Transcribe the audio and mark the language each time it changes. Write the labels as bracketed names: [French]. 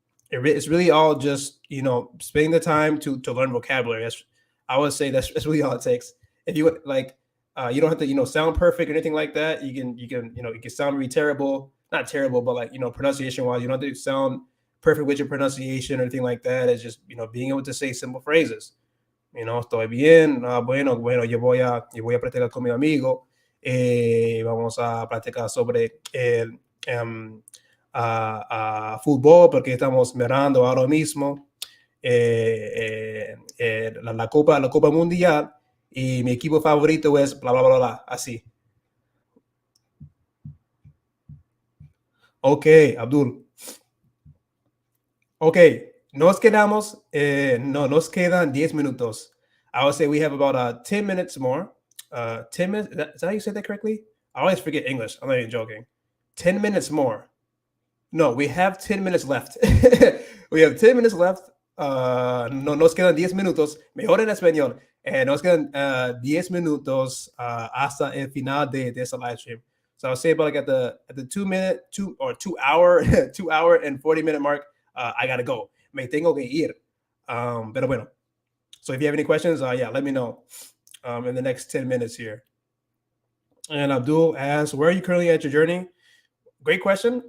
[English] It's really all just, spending the time to learn vocabulary. I would say that's really all it takes. If you would like, you don't have to, sound perfect or anything like that. You can sound really terrible, not terrible, but like, pronunciation wise, you don't have to sound perfect with your pronunciation or anything like that. It's just, being able to say simple phrases. [Spanish] Estoy bien, bueno, yo voy a practicar con mi amigo. Vamos a practicar sobre el fútbol, porque estamos mirando ahora mismo la Copa Mundial, y mi equipo favorito es bla, bla, bla, bla, así. Ok, Abdul. Ok, nos quedan 10 minutos. [English] I would say we have about 10 minutes more. 10 minutes, is that how you say that correctly? I always forget English. I'm not even joking. 10 minutes more. No, we have 10 minutes left. We have 10 minutes left. [Spanish] No, nos quedan 10 minutos. Mejor en español. Nos quedan 10 minutos hasta el final de esta live stream. [English] So I'll say about like at the 2 hour 2 hour and 40-minute mark, I gotta go. [Spanish] Me tengo que ir. Pero bueno. [English] So if you have any questions, yeah, let me know. in the next 10 minutes here. And Abdul asks, where are you currently at your journey? Great question.